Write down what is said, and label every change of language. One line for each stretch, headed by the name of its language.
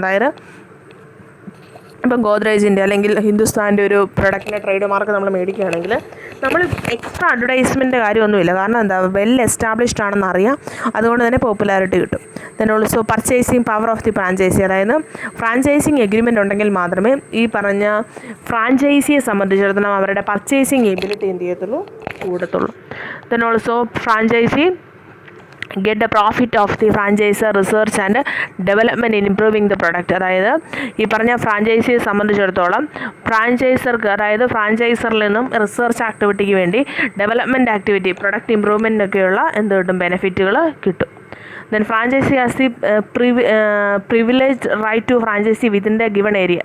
Malayalam: അതായത് ഇപ്പം ഗോദ്രേജിൻ്റെ അല്ലെങ്കിൽ ഹിന്ദുസ്ഥാൻ്റെ ഒരു പ്രൊഡക്റ്റിൻ്റെ ട്രേഡ് മാർക്ക് നമ്മൾ മേടിക്കുകയാണെങ്കിൽ നമ്മൾ എക്സ്ട്രാ അഡ്വർടൈസ്മെൻറ്റിൻ്റെ കാര്യമൊന്നുമില്ല. കാരണം എന്താ, വെൽ എസ്റ്റാബ്ലിഷ്ഡ് ആണെന്ന് അറിയാം, അതുകൊണ്ട് തന്നെ പോപ്പുലാരിറ്റി കിട്ടും.
English: Then also purchasing power of the franchisee.
Malayalam: അതായത് ഫ്രാഞ്ചൈസിങ് എഗ്രിമെൻ്റ് ഉണ്ടെങ്കിൽ മാത്രമേ ഈ പറഞ്ഞ ഫ്രാഞ്ചൈസിയെ സംബന്ധിച്ചിടത്തോളം അവരുടെ പർച്ചേസിങ് എബിലിറ്റി എന്ത് ചെയ്യത്തുള്ളൂ, കൂടത്തുള്ളൂ.
English: Then also franchisee get the profit of the franchisor research and development in improving the product.
Malayalam: അതായത് ഈ പറഞ്ഞ ഫ്രാഞ്ചൈസിയെ സംബന്ധിച്ചിടത്തോളം ഫ്രാഞ്ചൈസറിൽ നിന്നും റിസർച്ച് ആക്ടിവിറ്റിക്ക് വേണ്ടി ഡെവലപ്മെൻറ്റ് ആക്ടിവിറ്റി, പ്രൊഡക്റ്റ് ഇമ്പ്രൂവ്മെൻറ്റിനൊക്കെയുള്ള എന്ത് കിട്ടും, ബെനിഫിറ്റുകൾ കിട്ടും.
English: Then franchisee has the privilege right to franchisee within the given area.